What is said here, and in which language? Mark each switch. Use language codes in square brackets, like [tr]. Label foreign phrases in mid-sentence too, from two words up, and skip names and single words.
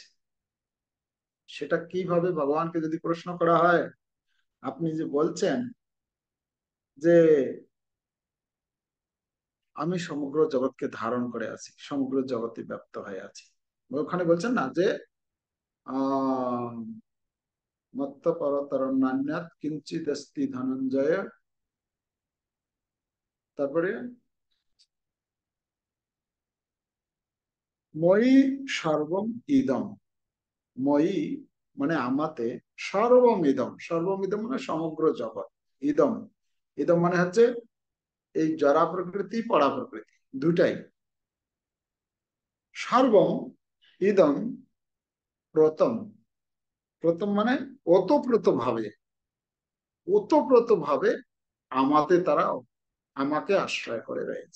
[bn] সেটা কিভাবে ভগবানকে যদি প্রশ্ন করা হয়, আপনি যে বলছেন যে আমি সমগ্র জগৎকে ধারণ করে আছি, সমগ্র জগতে ব্যপ্ত হয়ে আছি, ওখানে বলছেন না যে [sa] আহ মত্ত পরতরম নান্যাৎ কিঞ্চিৎ অস্তি ধনঞ্জয়, [bn] তারপরে [sa] মই সর্বম ইদম, [bn] মই মানে আমাতে, [sa] সর্বম ইদম, সর্বম ইদম [bn] মানে সমগ্র জগৎ, ইদম, ইদম মানে হচ্ছে এই জরা প্রকৃতি পরা প্রকৃতি দুটাই, [sa] সর্বম ইদম প্রতম, [bn] প্রথম মানে ওতপ্রোত ভাবে, ওতপ্রোত ভাবে আমাতে তারা আমাকে আশ্রয় করে রয়েছে।